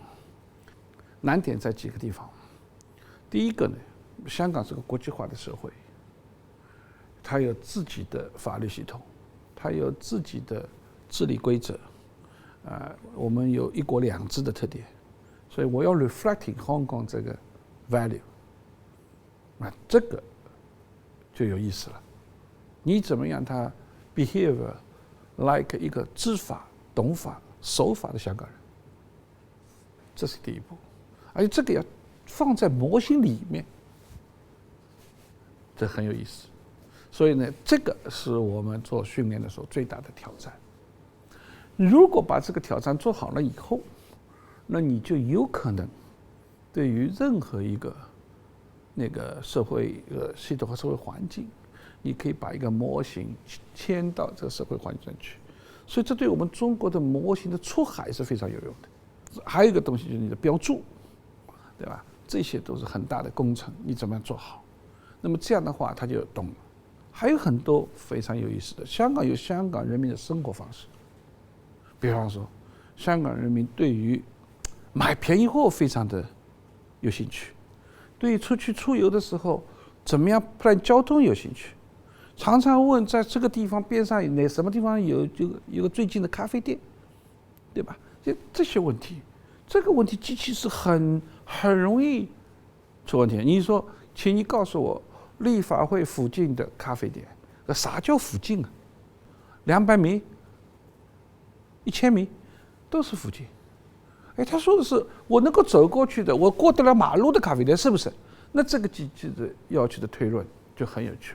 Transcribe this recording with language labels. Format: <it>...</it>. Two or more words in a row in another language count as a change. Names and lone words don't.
<zh>難點在幾個地方。第一個呢，香港是個國際化的社會，它有自己的法律系統，它有自己的治理規則，我們有一國兩制的特點，所以我要 reflecting Hong Kong 這個 value， 這個就有意思了。你怎麼樣它</zh> <en>behave like</en> <zh>一個知法、懂法、守法的香港人，這是第一步，而且這個要放在模型裡面，這很有意思。所以呢，這個是我們做訓練的時候最大的挑戰。如果把這個挑戰做好了以後，那你就有可能對於任何一個那個社會系統和社會環境，你可以把一個模型遷到這個社會環境上去。所以這對我們中國的模型的出海是非常有用的。還有一個東西就是你的標註，對吧？這些都是很大的工程，你怎麼樣做好？那麼這樣的話，他就懂了。還有很多非常有意思的，香港有香港人民的生活方式。比方說，香港人民對於買便宜貨非常的有興趣，對於出去出遊的時候怎麼樣 plan 交通有興趣，常常問在這個地方邊上什麼地方有個最近的咖啡店，對吧？這些問題，這個問題機器是很容易出問題。你說，請你告訴我立法會附近的咖啡店，啥叫附近啊？200米、1000米都是附近。哎，他說的是我能夠走過去的，我過得了馬路的咖啡店，是不是？那這個機器的要求的推論就很有趣了。</zh>